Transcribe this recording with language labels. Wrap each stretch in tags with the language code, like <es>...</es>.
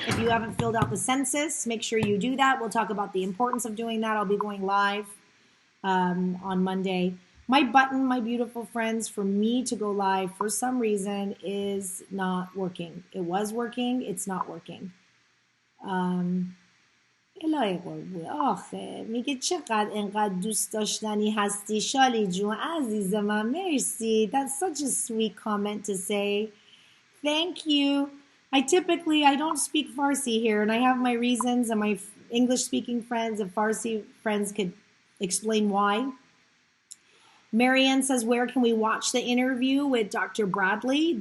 <en>If you haven't filled out the census, make sure you do that. We'll talk about the importance of doing that. I'll be going live on Monday. My button, my beautiful friends, for me to go live for some reason is not working. It was working. It's not working.</en> <fa>الهی قربون آخه میگه چقدر انقدر دوست داشتنی هستی شالی جون عزیز من مرسی.</fa> <en>That's such a sweet comment to say. Thank you. I don't speak Farsi here, and I have my reasons, and my English speaking friends and Farsi friends could explain why. Marianne says, where can we watch the interview with Dr. Bradley?</en>